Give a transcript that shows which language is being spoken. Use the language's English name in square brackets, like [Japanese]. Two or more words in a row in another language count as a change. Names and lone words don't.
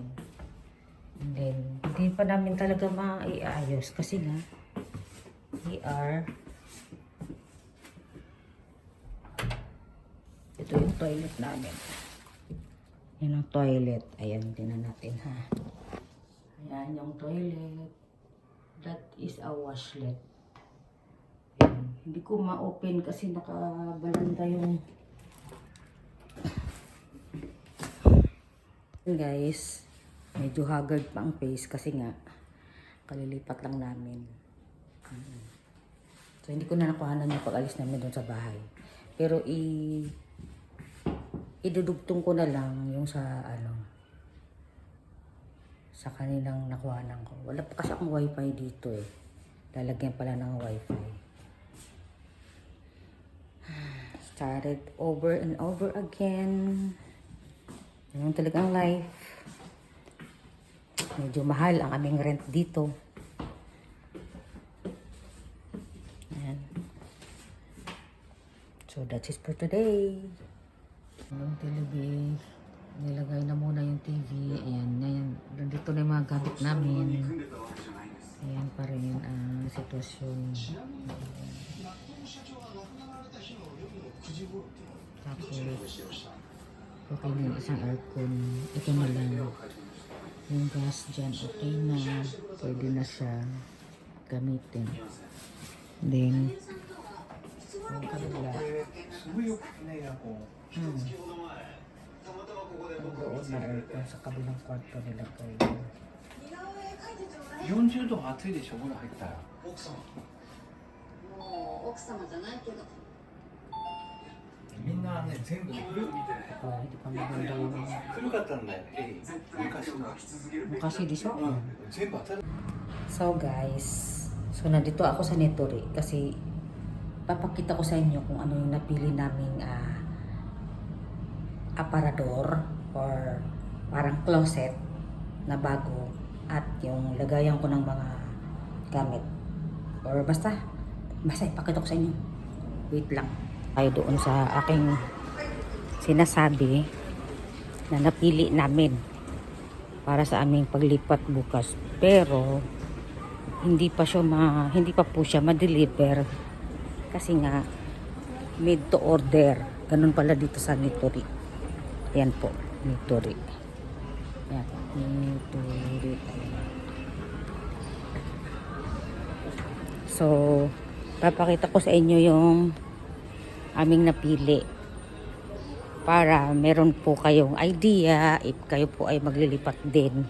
[Filipino] And then, hindi pa namin talaga maiayos kasi nga, ito yung toilet namin. Yan ang toilet. Ayan, tingnan natin ha. Ayan yung toilet. [English] That is a washlet. [Filipino] Ayan. Hindi ko ma-open kasi nakabalanda yung... Guys, medyo haggard pa ang face kasi nga kalilipat lang namin. So hindi ko na nakuhanan yung pag-alis namin doon sa bahay. Pero idudugtong ko na lang yung sa sa kanilang nakuhanan ko. Wala pa kasi akong wifi dito eh. Lalagyan pala ng wifi. [English] Started over and over again. [Filipino] Ganun talaga ang life. Medyo mahal ang aming rent dito. Ayan. [English] So that's it for today. [Filipino] Yung TV, nilagay na muna yung TV. Ayan, ngayon, dito na yung mga gamit namin. Ayan pa rin ang sitwasyon. Tapos, Okay na yung isang aircon. Ito na lang. Yung gas dyan, okay na. Pwede na siya gamitin. Then, yung kabila. [Japanese] すごいよくね、エアコン。 [Filipino] Doon na aircon sa kabilang kwarto nila kayo. [Japanese] 40度暑いでしょ、お風呂入ったら。もう奥様じゃないけどみんなね、全部古 [Filipino] Hindi pa maganda yung [Japanese] 古かったんだよ、昔の。 [Filipino] mukha di siya. [Japanese] 全部新しい。 [Filipino] So guys, so nandito ako sa Netori kasi papakita ko sa inyo kung ano yung napili naming aparador or parang closet na bago at yung lagayan ko ng mga gamit or basta ipakita ko sa inyo. Wait lang tayo doon sa aking sinasabi na napili namin para sa aming paglipat bukas, pero hindi pa po siya ma-deliver kasi nga [English] made to order. [Filipino] Ganun pala dito sa Netori. Yan po, Netori. Yan, Netori. So, papakita ko sa inyo yung aming napili para meron po kayong idea if kayo po ay maglilipat din.